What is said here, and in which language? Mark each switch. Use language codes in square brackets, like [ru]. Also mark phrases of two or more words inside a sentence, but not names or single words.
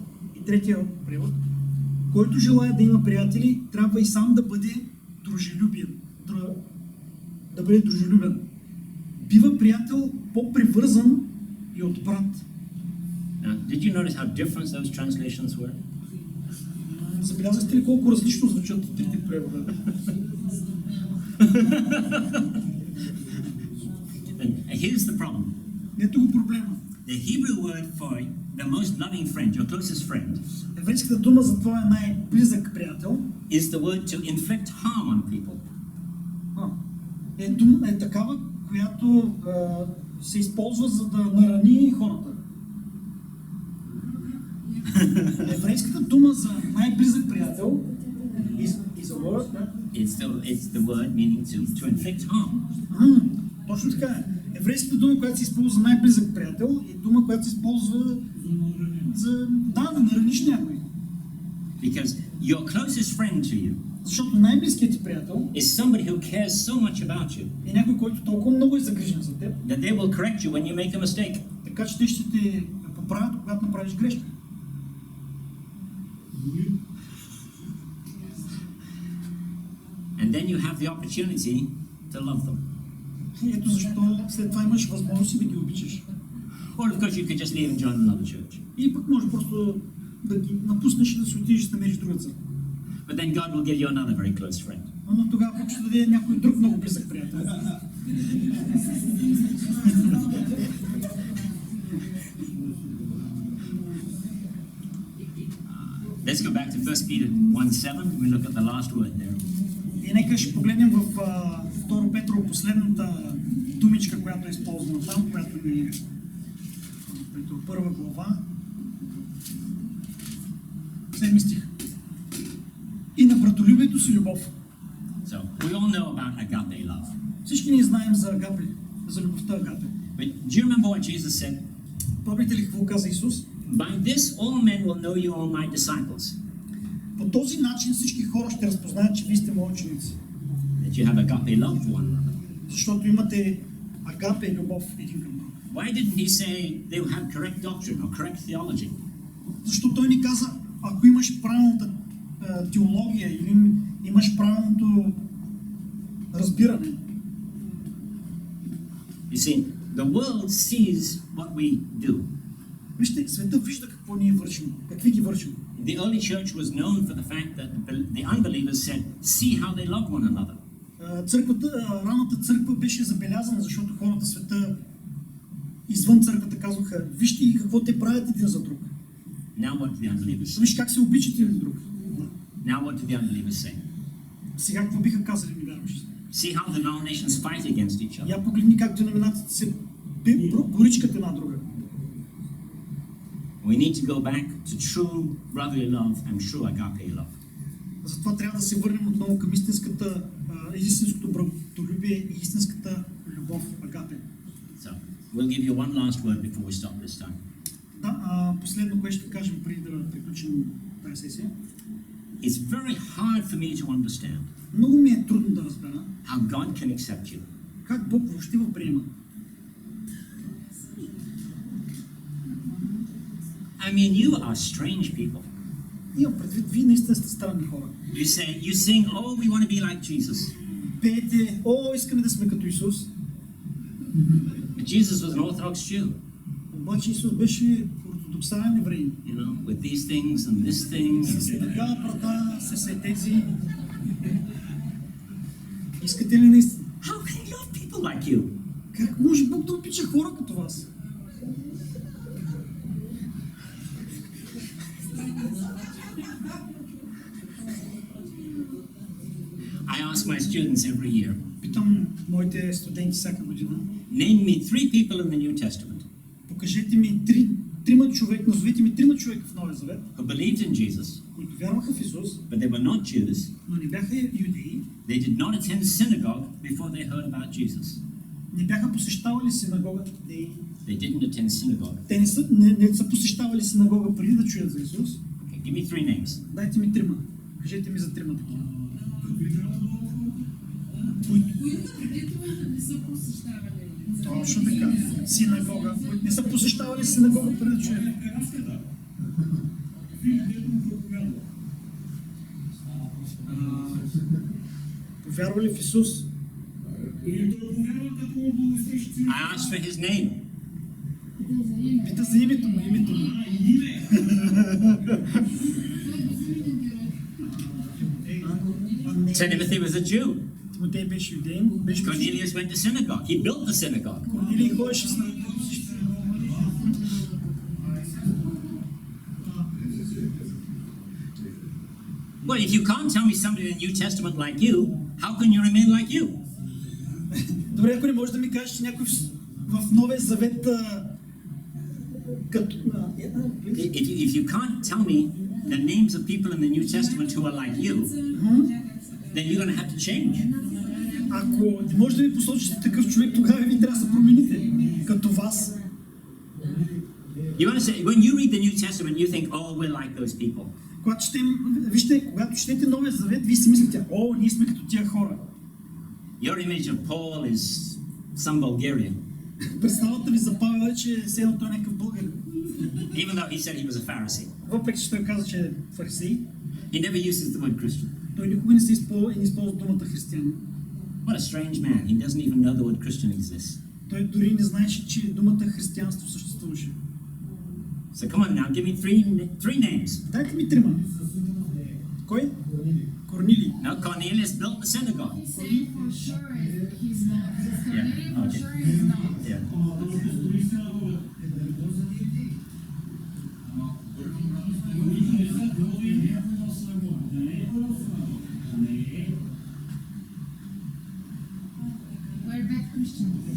[bg] И третия превод: който желая да има приятели, трябва и сам да бъде дружелюбен. Бива приятел по-привързан и от брат. [en] Now, did you notice how different those translations were? [bg] Забелязахте ли колко различно звучат трите превода? [en] And here's the problem. [bg] Ето го проблема. [en] The Hebrew word for the most loving friend, your closest friend, [bg] Еврейската дума за твоя най-близък приятел [en] is the word to inflict harm on people. [bg] е такава, която се използва за да нарани хората. Еврейската дума за най-близък приятел [en] is a word, It's the word meaning to inflict harm. [bg] точно така е. Еврейската дума, която се използва за най-близък приятел, е дума, която се използва за да нараниш някой. [en] Because your closest friend to you [bg] Защото най-близкият ти приятел [en] is somebody who cares so much about you [bg] е някой, който толкова много е загрижен за теб, [en] that they will correct you when you make a mistake. [bg] така че те ще те поправят, когато направиш грешка. [en] And then you have the opportunity to love them. [bg] Ето защо след това имаш възможност да ги обичаш. [en] Or of course you could just leave and join another church. [bg] И пък може просто да ги напуснеш и да се отидеш да намериш друга църква. [en] But then God will give you another very close friend. [bg] Но тогава пък ще даде някой друг много близък приятел. [en] Let's go back to 1 Peter 1:7. We look at the last word there. [bg] И нека ще погледнем в 2 Петро последната думичка, която е използвана там, която ни е първа глава. 7 стих. И на братолюбието си любов. [en] So, we all know about agape love. [bg] Всички ние знаем за агапе, за любовта агапе. [en] But do you remember what Jesus said? [bg] Помните ли какво каза Исус? [en] By this all men will know you are my disciples. [bg] По този начин всички хора ще разпознаят, че вие сте мои ученици. [en] That you have agape love for one another. [bg] Защото имате агапе любов един към друг. [en] Why didn't he say they will have correct doctrine or correct theology? [bg] Защото той ни каза, ако имаш правилната теология или имаш правилното разбиране. [en] You see, the world sees what we do. [bg] Вижте, света вижда какво ние вършим, какви ги вършим. [en] The early church was known for the fact that the unbelievers said, see how they love one another. [bg] Ранната църква беше забелязана, защото хората в света извън църквата казваха, вижте какво те правят един за друг. [en] Now what do the unbelievers say? [bg] Виж как се обичат един друг. [en] Now what do the unbelievers say? [bg] Сега какво биха казали невярващите? [en] See how the denominations fight against each other. [bg] Я погледни как деноминациите се боричкат една друга. [en] We need to go back to true brotherly love and true agape love. [bg] Затова трябва да се върнем отново към истинското братолюбие и истинската любов, агапе. [en] So, we'll give you one last word before we stop this time. [bg] Да, последно, което ще кажем преди да приключим тази сесия. [en] It's very hard for me to understand [bg] Много ми е трудно да разбера [en] how God can accept you. [bg] как Бог въобще го приема. [en] I mean, you are strange people. [bg] Имам предвид, вие наистина сте странни хора. [en] You sing, oh, we want to be like Jesus. [bg] Пеете, искаме да сме като Исус. [en] But Jesus was an Orthodox Jew. [bg] Обаче Исус беше ортодоксален евреин. [en] You know, with these things and this thing. [bg] С такава брада, с тези. Искате ли наистина? [en] How can you love people like you? [bg] Как може Бог да обича хора като вас? [en] I ask my students every year, [bg] Питам моите студенти всяка година. [en] name me 3 people in the New Testament [bg] Покажете ми трима човека, назовете ми 3 човека в Новия Завет, [en] who believed in Jesus, [bg] които вярваха в Исус, [en] but they were not Jews. [bg] но не бяха юдеи, [en] They did not attend synagogue before they heard about Jesus. [bg] не бяха посещавали синагога. [en] They didn't attend synagogue. [bg] Те не са посещавали синагога преди да чуят за Исус. [en] Okay, give me 3 names. [bg] Дайте ми 3. Кажете ми за 3 такива. Не са посещавали. Точно така. Синагога. Които не са посещавали синагога преди да чуят. Повярвали в Исус. [en] I asked for his name. [bg] Пита за името му. [en] Timothy was a Jew. [bg] Тимотей беше юдеин. [en] Cornelius went to synagogue. He built the synagogue. [bg] Корнилий ходеше с [en] Well, if you can't tell me somebody in the New Testament like you, how can you remain like you? [bg] Добре, ако не можеш да ми кажеш, че някой в Новия Завет като... [en] If you can't tell me the names of people in the New Testament who are like you, then you're going to have to change. [bg] Ако не можеш да ми посочите такъв човек, тогава ви трябва да се промените като вас. [en] You understand? When you read the New Testament, you think, oh, we're like those people. [bg] Когато четете Новия Завет, вие си мислите, ние сме като тия хора. [en] Your image of Paul is some Bulgarian. [bg] Представата ви за Павел е, че все едно той е някакъв българин. [en] Even though he said he was a Pharisee. [bg] Въпреки че той каза, че е фарисей, [en] He never uses the word Christian. [bg] той никога не използва думата християнин. [en] What a strange man. He doesn't even know the word Christian exists. [bg] Той дори не знаеше, че думата християнство съществуваше. [en] So come on now, give me three names. [bg] Дайте ми 3. Кой? Корнилий. [en] No, Cornelius built the synagogue. He's saying for sure he's not. Because Cornelius for okay. sure is not. Yeah. We're bad Christians.